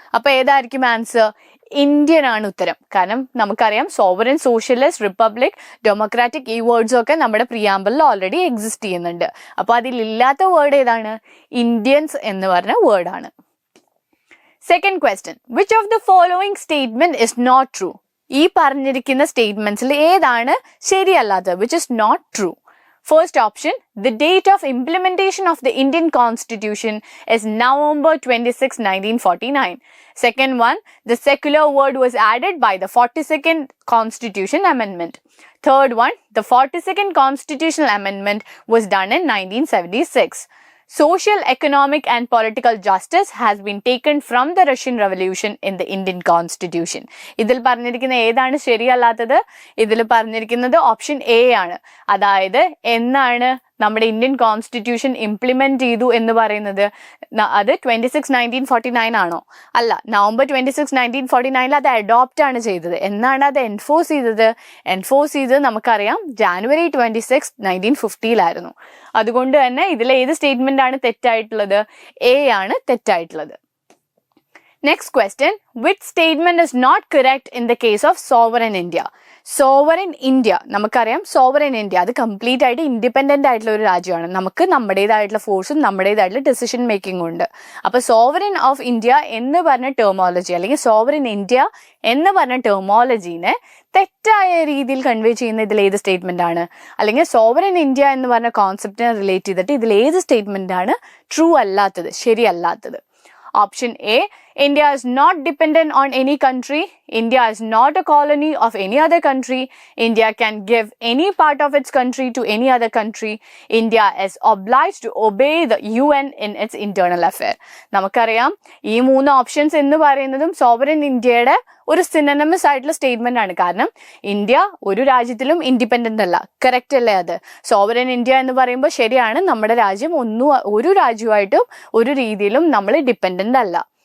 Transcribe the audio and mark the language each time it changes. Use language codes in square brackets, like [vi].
[ml] അപ്പൊ ഏതായിരിക്കും answer? Indian ആണ് ഉത്തരം. കാരണം നമുക്കറിയാം സോവറിൻ, സോഷ്യലിസ്റ്റ്, റിപ്പബ്ലിക്, ഡെമോക്രാറ്റിക് ഈ വേർഡ്സ് ഒക്കെ നമ്മുടെ പ്രിയാമ്പിളിൽ ഓൾറെഡി എക്സിസ്റ്റ് ചെയ്യുന്നുണ്ട്. അപ്പൊ അതിലില്ലാത്ത വേർഡ് ഏതാണ്? ഇന്ത്യൻസ് എന്ന് പറഞ്ഞ വേർഡാണ്. [en] Second question: which of the following statement is not true? [ml] ഈ പറഞ്ഞിരിക്കുന്ന സ്റ്റേറ്റ്മെന്റ്സിൽ ഏതാണ് ശരിയല്ലാത്തത്? [en] Which is not true? First option: the date of implementation of the Indian Constitution is November 26, 1949. Second one: the secular word was added by the 42nd Constitution Amendment. Third one: the 42nd Constitutional Amendment was done in 1976. Social, economic and political justice has been taken from the Russian Revolution in the Indian Constitution. [ml] ഇതിൽ പറഞ്ഞിരിക്കുന്ന ഏതാണ് ശരിയല്ലാത്തത്? ഇതിൽ പറഞ്ഞിരിക്കുന്നത് option A ആണ്. അതായത് എന്നാണ് നമ്മുടെ Indian constitution implement ചെയ്തു എന്ന് പറയുന്നത്? അത് 26/1949 ആണോ? അല്ല, November 26, 1949 അത് അഡോപ്റ്റ് ആണ് ചെയ്തത്. എന്നാണ് അത് എൻഫോഴ്സ് ചെയ്തത്? എൻഫോഴ്സ് ചെയ്തത് നമുക്കറിയാം January 26, 1950 അതുകൊണ്ട് തന്നെ ഇതിലെ ഏത് സ്റ്റേറ്റ്മെന്റ് ആണ് തെറ്റായിട്ടുള്ളത്? എ ആണ് തെറ്റായിട്ടുള്ളത്. [en] Next question: which statement is not correct in the case of sovereign India? [ml] Sovereign India നമുക്കറിയാം, സോവറിൻ ഇന്ത്യ അത് കംപ്ലീറ്റ് ആയിട്ട് ഇൻഡിപെൻഡന്റ് ആയിട്ടുള്ള ഒരു രാജ്യമാണ്. നമുക്ക് നമ്മുടേതായിട്ടുള്ള ഫോഴ്സും നമ്മുടേതായിട്ടുള്ള ഡിസിഷൻ മേക്കിംഗും ഉണ്ട്. അപ്പൊ സോവറിൻ ഓഫ് ഇന്ത്യ എന്ന് പറഞ്ഞ ടെർമോളജി അല്ലെങ്കിൽ സോവറിൻ ഇന്ത്യ എന്ന് പറഞ്ഞ ടെർമോളജീനെ തെറ്റായ രീതിയിൽ കൺവേ ചെയ്യുന്ന ഇതിൽ ഏത് സ്റ്റേറ്റ്മെന്റ് ആണ്? അല്ലെങ്കിൽ സോവറിൻ ഇന്ത്യ എന്ന് പറഞ്ഞ കോൺസെപ്റ്റിനെ റിലേറ്റ് ചെയ്തിട്ട് ഇതിൽ ഏത് സ്റ്റേറ്റ്മെന്റ് ആണ് ട്രൂ അല്ലാത്തത്, ശരിയല്ലാത്തത്? [en] Option A: India is not dependent on any country. India is not a colony of any other country. India can give any part of its country to any other country. India is obliged to obey the UN in its internal affair. [ml] നമുക്കറിയാം ഈ മൂന്ന് options എന്ന് പറയുന്നതും sovereign ഇന്ത്യയുടെ ഒരു synonymous ആയിട്ടുള്ള statement ആണ്. കാരണം ഇന്ത്യ ഒരു രാജ്യത്തിലും ഇൻഡിപെൻഡന്റ് അല്ല. കറക്റ്റ് അല്ലേ അത്? സോവറിൻ ഇന്ത്യ എന്ന് പറയുമ്പോൾ ശരിയാണ്, നമ്മുടെ രാജ്യം ഒരു രാജ്യമായിട്ടും ഒരു രീതിയിലും നമ്മൾ ഡിപെൻഡന്റ് അല്ല.